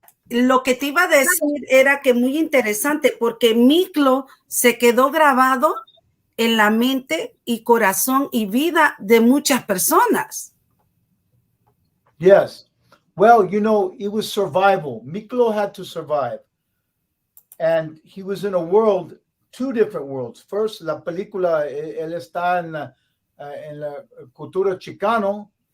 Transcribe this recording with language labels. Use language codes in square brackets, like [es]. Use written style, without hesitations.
[es] Lo que te iba a decir era que muy interesante porque Miklo se quedó grabado en la mente y corazón y vida de muchas personas. [en] Yes. Well, you know, it was survival. Miklo had to survive. And he was in a world, two different worlds. [es] First, la película, él está en la cultura chicano.